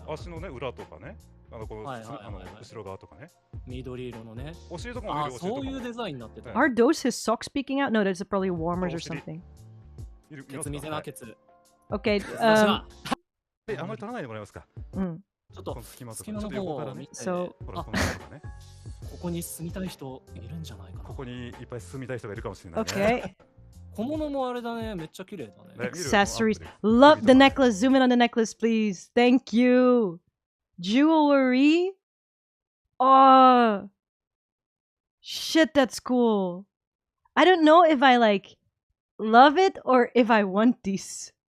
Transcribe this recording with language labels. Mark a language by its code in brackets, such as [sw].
[ja] 足のね裏とかね、この後ろ側とかね。緑色のね。お尻とかも見る。そういうデザインになってた。 [en] Are those his socks peeking out? No, that's probably warmers or something. [ja] ケツ見せなケツ。 [en] Okay. [ja] あんまり取らないでもらえますか。うん。ちょっと隙間の方を見て。そう。ここに住みたい人いるんじゃないかな。ここにいっぱい住みたい人がいるかもしれない。 [en] Okay. [ja] 小物もあれだね、めっちゃ綺麗だね。 [en] Accessories. Love the necklace. Zoom in on the necklace, please. Thank you. Jewelry. Oh. Shit, that's cool. I don't know if I like love it or if I want these.